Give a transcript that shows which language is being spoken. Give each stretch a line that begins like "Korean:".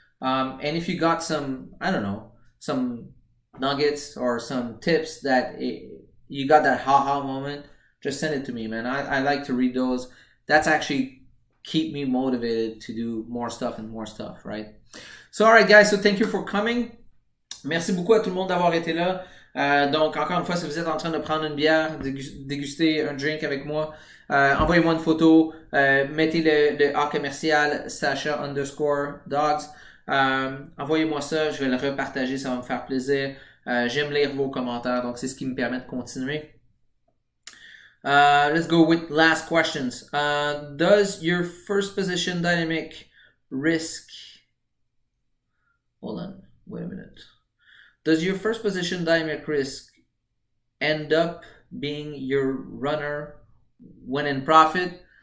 English: And if you got some, I don't know, some nuggets or some tips that you got that haha moment, just send it to me, man. I like to read those. That's actually keep me motivated to do more stuff, right? So, alright guys, so thank you for coming.
French: Merci beaucoup à tout le monde d'avoir été là. Donc, encore une fois, si vous êtes en train de prendre une bière, déguster un drink avec moi, envoyez-moi une photo, mettez le A commercial Sasha_dogs. Envoyez-moi ça, je vais le repartager, ça va me faire plaisir. J'aime lire vos commentaires, donc c'est ce qui me permet de continuer.
English: Let's go with last questions. Does your first position dynamic risk... Hold on, wait a minute. Does your first position dynamic risk end up being your runner when in profit?